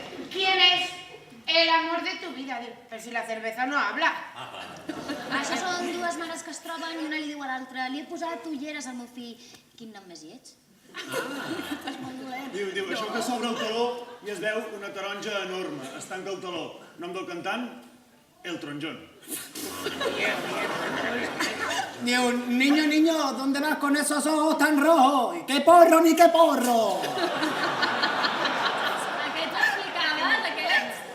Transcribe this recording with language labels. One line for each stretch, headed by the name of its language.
Spanish: ¿Quién es el amor de tu vida?
Catalan: Diu, però
Spanish: si la cerveza no habla.
Catalan: Això són dues mares que es troben i una li diu a l'altra: li he posat ulleres al meu fill. Quin nom més lleig? És molt dolent. Diu, això que s'obre el teló i es veu una taronja enorme. Es tanca el teló. Nom del cantant? El Tronjón. Diu,
Spanish: niño, niño, ¿dónde vas con esos ojos tan rojos? ¿Y qué porro ni qué porro?
Catalan: Aquests explicaves, aquests?